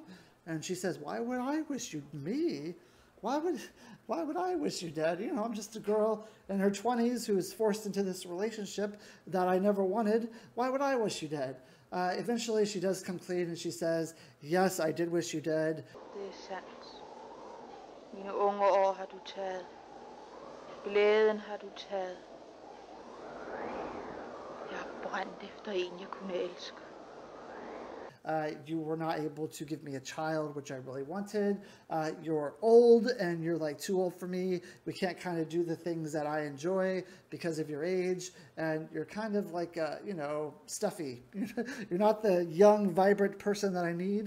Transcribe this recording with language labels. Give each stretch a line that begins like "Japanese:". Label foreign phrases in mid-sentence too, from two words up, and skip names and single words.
English: And she says, why would I wish you me? Why would I wish you dead? You know, I'm just a girl in her 20s who was forced into this relationship that I never wanted. Why would I wish you dead? Eventually, she does come clean and she says, yes, I did wish you dead.
Danish: Det er sandt. Mine unge år har du taget. Glæden har du taget. Jeg har brændt efter en, jeg kunne elske.
English: You were not able to give me a child, which I really wanted. You're old and you're like too old for me. We can't kind of do the things that I enjoy because of your age. And you're kind of like, stuffy. You're not the young, vibrant person that I need.